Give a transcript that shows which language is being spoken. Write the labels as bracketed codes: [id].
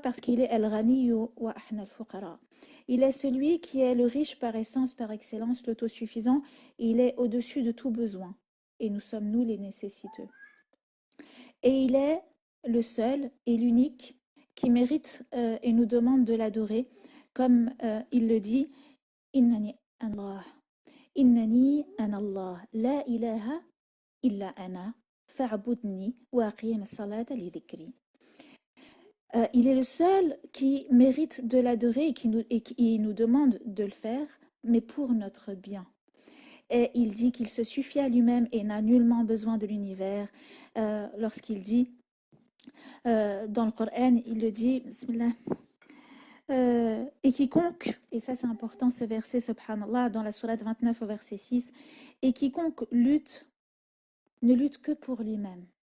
[fr] Parce qu'il est [ar] Al-Ghaniyu wa ahna al-Fuqara. [fr] Il est celui qui est le riche par essence, par excellence, l'autosuffisant. Il est au-dessus de tout besoin. Et nous sommes, nous, les nécessiteux. Et il est le seul et l'unique qui mérite et nous demande de l'adorer. Comme il le dit, [ar] Innani Allah. إنني أنا الله لا إله إلا أنا فاعبدني وأقيم الصلاة لذكري. [fr] Il est le seul qui mérite de l'adorer et qui nous demande de le faire, mais pour notre bien. Et il dit qu'il se suffit à lui-même et n'a nullement besoin de l'univers. Lorsqu'il dit dans le Coran, il le dit, Bismillah, et quiconque, et ça c'est important ce verset, subhanallah, dans la sourate 29 au verset 6, et quiconque lutte, ne lutte que pour lui-même.